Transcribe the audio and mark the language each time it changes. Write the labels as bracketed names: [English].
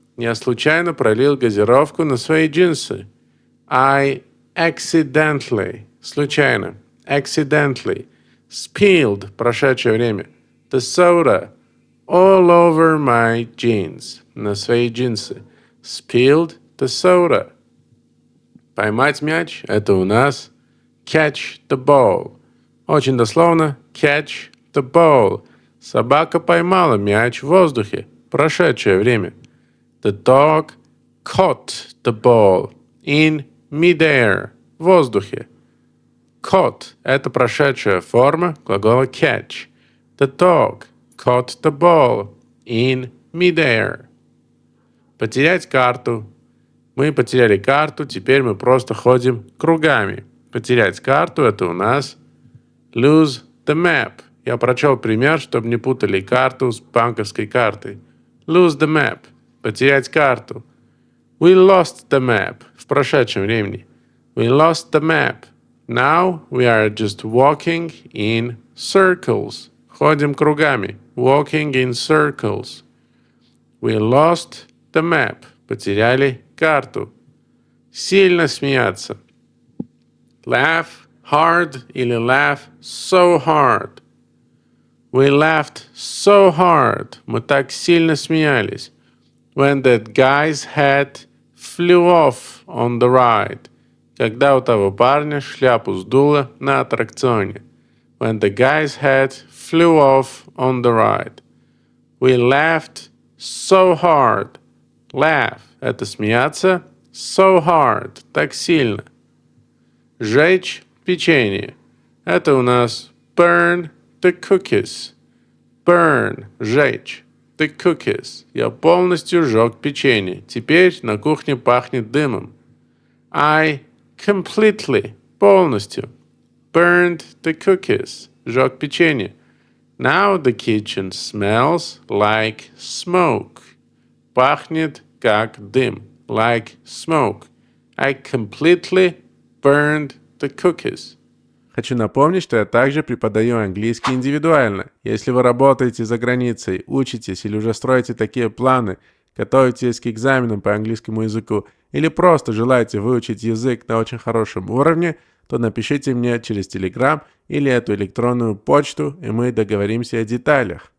[Russian] Я случайно пролил газировку на свои джинсы. [English] I accidentally, [Russian] случайно, [English] accidentally, spilled, [Russian] прошедшее время, [English] the soda all over my jeans, [Russian] на свои джинсы. [English] Spilled the soda. [Russian] Поймать мяч – это у нас [English] catch the ball. [Russian] Очень дословно [English] catch the ball. [Russian] Собака поймала мяч в воздухе, прошедшее время. [English] The dog caught the ball in mid-air, [Russian] в воздухе. Caught – это прошедшая форма глагола catch. [English] The dog caught the ball in mid-air. [Russian] Потерять карту. Мы потеряли карту, теперь мы просто ходим кругами. Потерять карту – это у нас [English] lose the map. [Russian] Я прочел пример, чтобы не путали карту с банковской картой. [English] Lose the map. [Russian] Потерять карту. [English] We lost the map. [Russian] В прошедшем времени. [English] We lost the map. Now we are just walking in circles. [Russian] Ходим кругами. [English] Walking in circles. We lost the map. [Russian] Потеряли карту. Сильно смеяться. [English] Laugh hard или laugh so hard. We laughed so hard. [Russian] Мы так сильно смеялись. [English] When that guy's hat flew off on the ride. [Russian] Когда у того парня шляпу сдуло на аттракционе. [English] When the guy's hat flew off on the ride. We laughed so hard. [Russian] Laugh – это смеяться. [English] So hard [Russian] – так сильно. Жечь печенье. Это у нас [English] burn the cookies. Burn – жечь. The cookies. [Russian] Я полностью сжег печенье. Теперь на кухне пахнет дымом. [English] I completely, [Russian] полностью, [English] burned the cookies. [Russian] Сжег печенье. [English] Now the kitchen smells like smoke. [Russian] Пахнет как дым. [English] Like smoke. I completely burned the cookies. [Russian] Хочу напомнить, что я также преподаю английский индивидуально. Если вы работаете за границей, учитесь или уже строите такие планы, готовитесь к экзаменам по английскому языку или просто желаете выучить язык на очень хорошем уровне, то напишите мне через Telegram или эту электронную почту, и мы договоримся о деталях.